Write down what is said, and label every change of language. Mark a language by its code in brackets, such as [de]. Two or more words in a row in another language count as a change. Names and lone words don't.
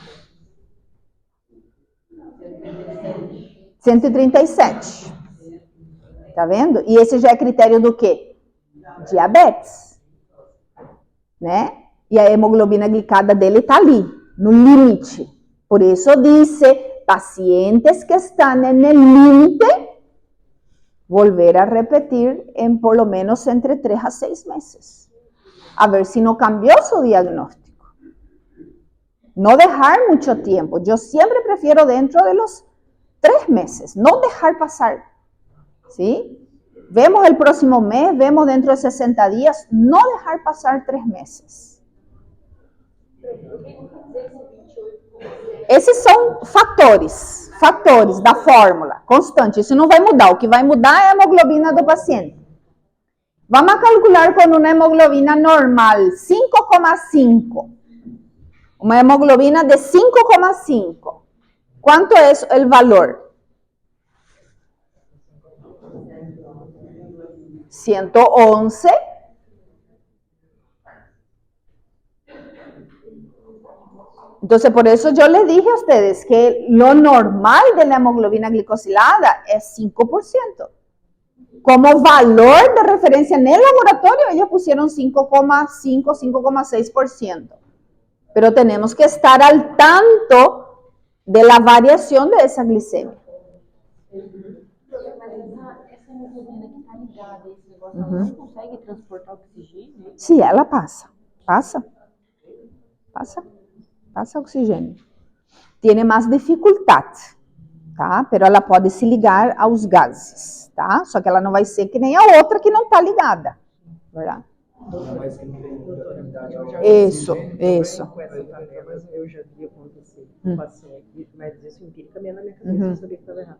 [pt] 137. Tá vendo? E esse já é critério do quê? Diabetes. Né? E a hemoglobina glicada dele está ali, no limite. Por isso disse, pacientes que estão no limite, [es] volver a repetir em por lo menos entre 3 a 6 meses. A ver si no cambió su diagnóstico. No dejar mucho tiempo. Yo siempre prefiero dentro de los 3 meses, no dejar pasar. ¿Sí? Vemos el próximo mes, vemos dentro de 60 días, no dejar pasar 3 meses. [pt] Esses são fatores da fórmula, constante. Isso não vai mudar, o que vai mudar é a hemoglobina do paciente. [es] Vamos a calcular con una hemoglobina normal, 5,5. Una hemoglobina de 5,5. ¿Cuánto es el valor? 111. Entonces, por eso yo les dije a ustedes que lo normal de la hemoglobina glicosilada es 5%. Como valor de referencia en el laboratorio, ellos pusieron 5,5, 5,6%. Pero tenemos que estar al tanto de la variación de esa glicemia. [pt] Essa hemoglobina que está ligada a esse negócio, ela não consegue transportar oxigênio? Sí, ela pasa oxigênio. [es] Tiene más dificultad, tá? [pt] Pero ela pode se ligar aos gases, tá? Só que ela não vai ser que nem a outra que não está ligada, verdade? Isso. Mas eu já vi acontecer um paciente, mas isso empiricamente na minha cabeça, eu sabia que estava errado.